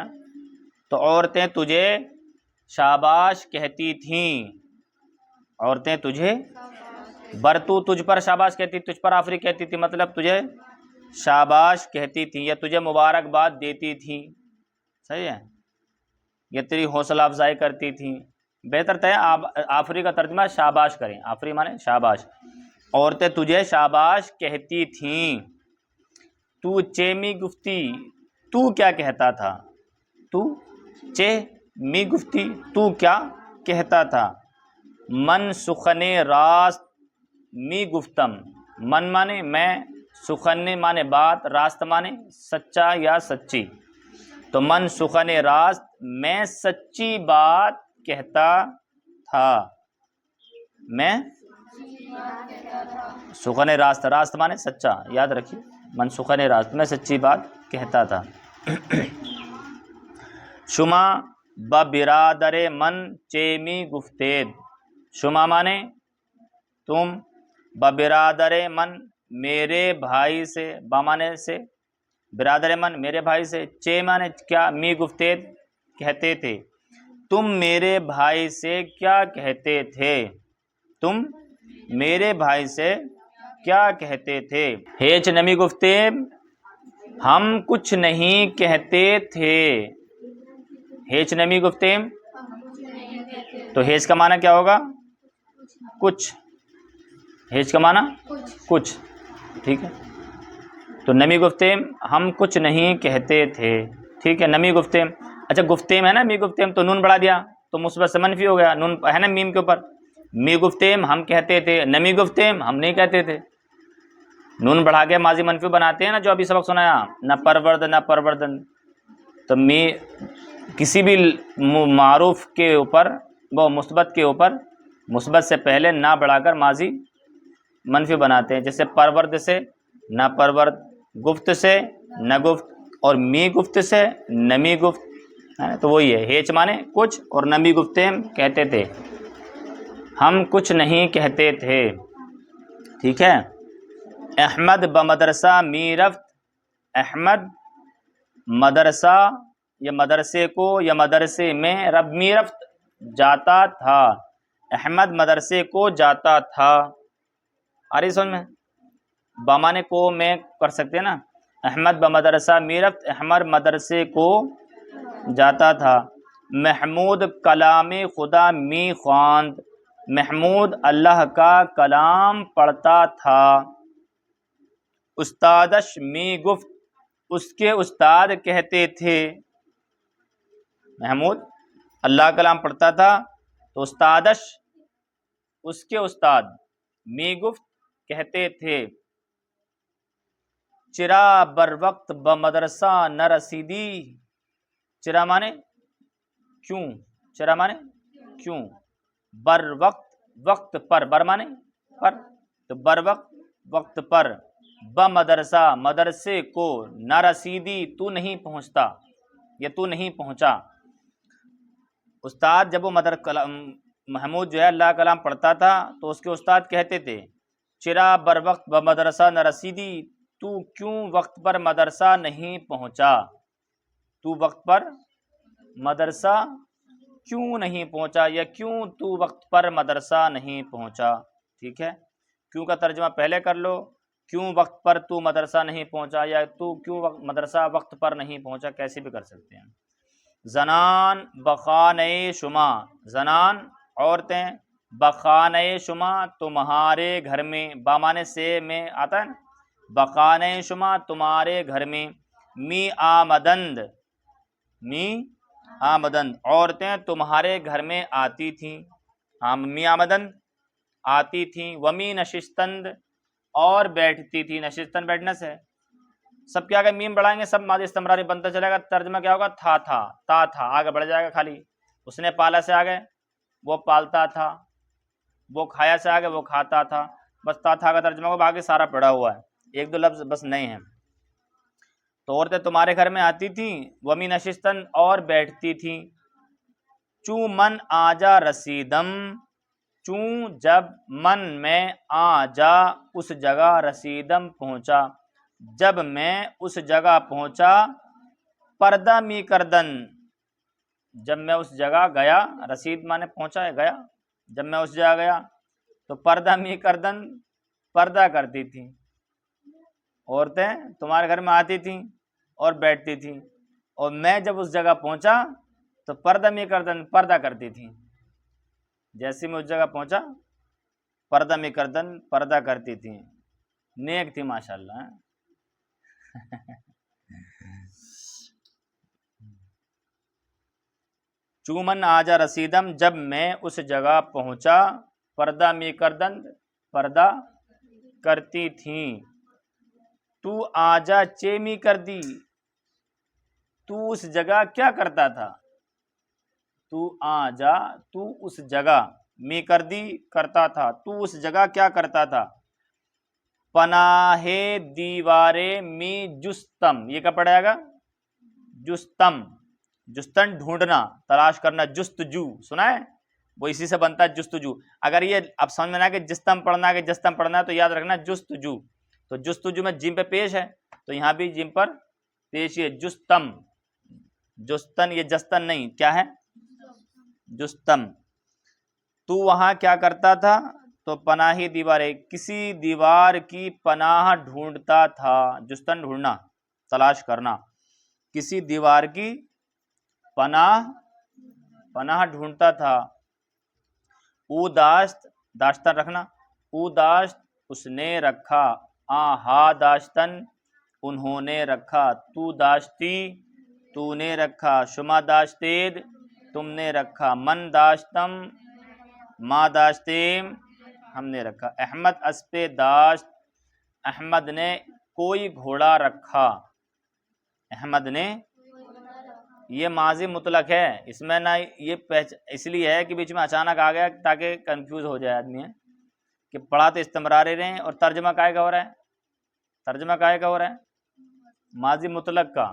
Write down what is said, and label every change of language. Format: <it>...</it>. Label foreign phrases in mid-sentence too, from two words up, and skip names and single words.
<ur>تو عورتیں تجھے شاباش کہتی تھیں، عورتیں تجھے برتو تجھ پر شاباش کہتی، تجھ پر آفری کہتی تھی، مطلب تجھے شاباش کہتی تھیں یا تجھے مبارکباد دیتی تھیں۔ صحیح ہے، یہ تیری حوصلہ افزائی کرتی تھیں۔ بہتر تو ہے آفری کا ترجمہ شاباش کریں، آفری مانے شاباش۔ عورتیں تجھے شاباش کہتی تھیں۔</ur> <fa>تو چے می گفتی</fa> <ur>تو کیا کہتا تھا،</ur> <fa>تو چے می گفتی</fa> <ur>تو کیا کہتا تھا۔</ur> <fa>من سخن راست می گفتم،</fa> <ur>من مانے میں، سخن مانے بات، راست مانے سچا یا سچی۔ تو</ur> <fa>من سخن راست</fa> <ur>میں سچی بات کہتا تھا، میں</ur> <fa>سخن راست،</fa> <ur>راست مانے سچا، یاد رکھیے،</ur> <fa>من سخن راست</fa> <ur>میں سچی بات کہتا تھا۔</ur> <fa>شما با برادر من چیمی گفتید،</fa> <ur>شما مانے تم،</ur> <fa>با برادر من</fa> <ur>میرے بھائی سے، با مانے سے،</ur> <fa>برادر من</fa> <ur>میرے بھائی سے، چے مانے کیا،</ur> <fa>می گفتید</fa> <ur>کہتے تھے، تم میرے بھائی سے کیا کہتے تھے، تم میرے بھائی سے کیا کہتے تھے۔</ur> <fa>ہیچ نمی گفتے</fa> <ur>ہم کچھ نہیں کہتے تھے،</ur> <fa>ہیچ نمی گفتے</fa> <ur>تو ہیچ کا معنی کیا ہوگا؟ کچھ، ہیچ کا معنی کچھ۔ ٹھیک ہے، تو</ur> <fa>نمی گفتیم</fa> <ur>ہم کچھ نہیں کہتے تھے۔ ٹھیک ہے،</ur> <fa>نمی گفتیم،</fa> <ur>اچھا گفتیم ہے نا،</ur> <fa>می گفتیم</fa> <ur>تو نون بڑھا دیا تو مثبت سے منفی ہو گیا، نون ہے نا میم کے اوپر۔</ur> <fa>می گفتیم</fa> <ur>ہم کہتے تھے،</ur> <fa>نمی گفتیم</fa> <ur>ہم نہیں کہتے تھے۔ نون بڑھا کے ماضی منفی بناتے ہیں نا، جو ابھی سبق سنایا،</ur> <fa>نہ پرورد نہ پروردن۔</fa> <ur>تو می کسی بھی معروف کے اوپر، وہ مثبت کے اوپر مثبت سے پہلے نہ بڑھا کر ماضی منفی بناتے ہیں، جیسے پرورد سے</ur> <fa>نہ پرورد،</fa> <ur>گفت سے</ur> <fa>نہ گفت،</fa> <ur>اور</ur> <fa>می گفت</fa> <ur>سے</ur> <fa>نمی گفت،</fa> <ur>تو وہی ہے، ہیچ مانے کچھ اور</ur> <fa>نمی گفتیم</fa> <ur>کہتے تھے، ہم کچھ نہیں کہتے تھے۔ ٹھیک ہے،</ur> <fa>احمد بمدرسہ می رفت،</fa> <ur>احمد مدرسہ یا مدرسے کو یا مدرسے میں، رب</ur> <fa>می رفت</fa> <ur>جاتا تھا، احمد مدرسے کو جاتا تھا۔ آ رہی سمجھ میں؟ بامانے کو میں کر سکتے ہیں نا،</ur> <fa>احمد بمدرسہ می رفت،</fa> <ur>احمد مدرسے کو جاتا تھا۔</ur> <fa>محمود کلام خدا می خواند،</fa> <ur>محمود اللہ کا کلام پڑھتا تھا۔</ur> <fa>استادش می گفت،</fa> <ur>اس کے استاد کہتے تھے، محمود اللہ کا کلام پڑھتا تھا تو استادش اس کے استاد</ur> <fa>می گفت</fa> <ur>کہتے تھے</ur> <fa>چرا بر وقت بمدرسہ نہ رسیدی.</fa> <ur>چرا مانے کیوں، چرا مانے کیوں،</ur> <fa>بر وقت</fa> <ur>وقت پر، بر مانے پر، تو</ur> <fa>بر وقت</fa> <ur>وقت پر، بمدرسہ مدرسے کو،</ur> <fa>نہ رسیدی</fa> <ur>تو نہیں پہنچتا یا تو نہیں پہنچا. استاد جب وہ محمود جو ہے اللہ کلام پڑھتا تھا تو اس کے استاد کہتے تھے</ur> <fa>چرا بر وقت بمدرسہ نہ رسیدی،</fa> <ur>تو کیوں وقت پر مدرسہ نہیں پہنچا، تو وقت پر مدرسہ کیوں نہیں پہنچا، یا کیوں تو وقت پر مدرسہ نہیں پہنچا. ٹھیک ہے، کیوں کا ترجمہ پہلے کر لو، کیوں وقت پر تو مدرسہ نہیں پہنچا، یا تو کیوں مدرسہ وقت پر نہیں پہنچا، کیسے بھی کر سکتے ہیں.</ur> <fa>زنان بخانے شما،</fa> <ur>زنان عورتیں،</ur> <fa>بخانے شما</fa> <ur>تمہارے گھر میں، بامانے سے میں آتا ہے نا،</ur> <fa>بخانے شما</fa> <ur>تمہارے گھر میں،</ur> <fa>می آمدند، می آمدند</fa> <ur>عورتیں تمہارے گھر میں آتی تھیں،</ur> <fa>می آمدند</fa> <ur>آتی تھیں،</ur> <fa>ومی نشستند</fa> <ur>اور بیٹھتی تھی، نشستند بیٹھنے سے سب کیا کہ میم بڑھائیں گے سب ماضی استمراری بنتا چلے گا. ترجمہ کیا ہوگا، تھا تا تھا، آگے بڑھ جائے گا. خالی اس نے پالا سے آگے وہ پالتا تھا، وہ کھایا سے آگے وہ کھاتا تھا. بس تا تھا کا ترجمہ ہوگا، باقی سارا پڑا ہوا ہے، ایک دو لفظ بس نئے ہیں. تو عورتیں تمہارے گھر میں آتی تھیں،</ur> <fa>ومی نشستن</fa> <ur>اور بیٹھتی تھیں،</ur> <fa>چوں من آجا رسیدم،</fa> <ur>چوں جب من میں آجا اس جگہ، رسیدم پہنچا جب میں اس جگہ پہنچا،</ur> <fa>پردہ می کردن</fa> <ur>جب میں اس جگہ گیا، رسید مانے پہنچا ہے گیا، جب میں اس جگہ گیا تو</ur> <fa>پردہ می کردن</fa> <ur>پردہ کرتی تھیں. عورتیں تمہارے گھر میں آتی تھیں اور بیٹھتی تھیں، اور میں جب اس جگہ پہنچا تو</ur> <fa>پردہ می کردن</fa> <ur>پردہ کرتی تھیں. جیسے میں اس جگہ پہنچا</ur> <fa>پردہ می کردن</fa> <ur>پردہ کرتی تھیں. نیک تھی ماشاءاللہ.</ur> <fa>چومن آجا رسیدم</fa> <ur>جب میں اس جگہ پہنچا،</ur> <fa>پردہ می کردن</fa> <ur>پردہ کرتی تھیں.</ur> <fa>تو آجا چیمی کر دی،</fa> <ur>تو اس جگہ کیا کرتا تھا،</ur> <fa>تو آجا</fa> <ur>تو اس جگہ،</ur> <fa>می کر دی</fa> <ur>کرتا تھا، تو اس جگہ کیا کرتا تھا.</ur> <fa>پناہ دیوارے می جستم،</fa> <ur>یہ کیا پڑ جائے گا، جستم، جستن ڈھونڈنا تلاش کرنا، جستجو سنا ہے وہ اسی سے بنتا ہے جستجو. اگر یہ اب سمجھ میں نہ کہ جستم پڑھنا ہے کہ جستم پڑھنا ہے تو یاد رکھنا جستجو. تو جستجو میں جیم پہ پیش ہے تو یہاں بھی جیم پر پیش ہے، جستم، جستن، یہ جستن نہیں، کیا ہے جستم. تو وہاں کیا کرتا تھا، تو</ur> <fa>پناہی دیواریں،</fa> <ur>کسی دیوار کی پناہ ڈھونڈتا تھا، جستن ڈھونڈنا تلاش کرنا، کسی دیوار کی پناہ ڈھونڈتا تھا.</ur> <fa>او داشت</fa> <ur>داشتن رکھنا،</ur> <fa>او داشت</fa> <ur>اس نے رکھا،</ur> <fa>آہا داشتن</fa> <ur>انہوں نے رکھا،</ur> <fa>تو داشتی</fa> <ur>تو نے رکھا،</ur> <fa>شما داشتید</fa> <ur>تم نے رکھا،</ur> <fa>من داشتم ما داشتیم</fa> <ur>ہم نے رکھا.</ur> <fa>احمد اسپے داشت،</fa> <ur>احمد نے کوئی گھوڑا رکھا، احمد نے، یہ ماضی مطلق ہے، اس میں نہ یہ اس لیے ہے کہ بیچ میں اچانک آ گیا تاکہ کنفیوز ہو جائے آدمی ہے کہ پڑھا تو استمراری رہیں اور ترجمہ کائے کا ہو رہا ہے، ترجمہ کائے کا ہو رہا ہے ماضی مطلق کا.</ur>